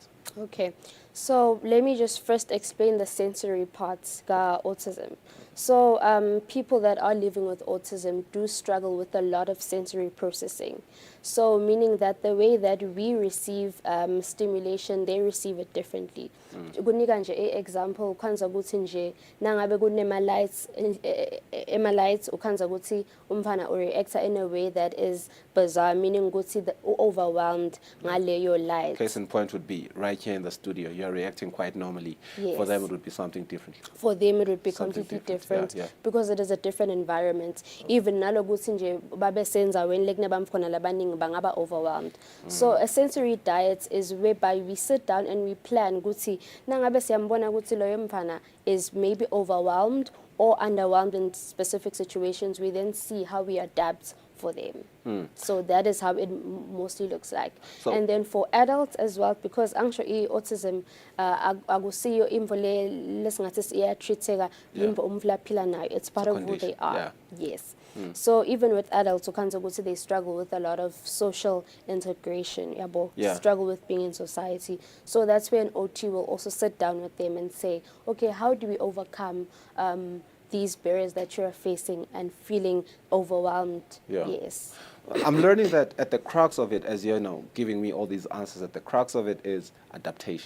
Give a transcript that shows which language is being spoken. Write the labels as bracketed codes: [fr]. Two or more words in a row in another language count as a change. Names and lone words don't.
[en] Okay, so let me just first explain the sensory parts of autism. So people that are living with autism do struggle with a lot of sensory processing. So meaning that the way that we receive stimulation, they receive it differently. [ss] Kunika nje example, ukhanza ukuthi nje nangabe kunema lights ukhanza ukuthi umfana reacta [en] in a way that is bizarre, meaning [ss] ukuthi overwhelmed ngaleyo light. [en] Case in point would be right here in the studio. You're reacting quite normally. Yes. For them it would be something different. For them it would be completely different. Yeah. Because it is a different environment. [ss] Even nalokuthi nje babe senza when lekne bamkhona labaningi bangaba overwhelmed. [en] So a sensory diet is whereby we sit down and we plan [ss] ukuthi nangabe siyambona ukuthi loyo mfana [en] is maybe overwhelmed or underwhelmed in specific situations, we then see how we adapt for them. So that is how it mostly looks like. So, and then for adults as well, because actually autism [ss] akusiyo imvo lesingathi iyatreateka imvo umfla phila nayo, [en] it's part of who they are. Yeah. Yes. So even with adults [ss] ukhanza ukuthi [en] they struggle with a lot of social integration, struggle with being in society. So that's where an OT will also sit down with them and say, okay, how do we overcome these barriers that you're facing and feeling overwhelmed? Yes. I'm learning that at the crux of it, as you know, giving me all these answers, at the crux of it is adaptation.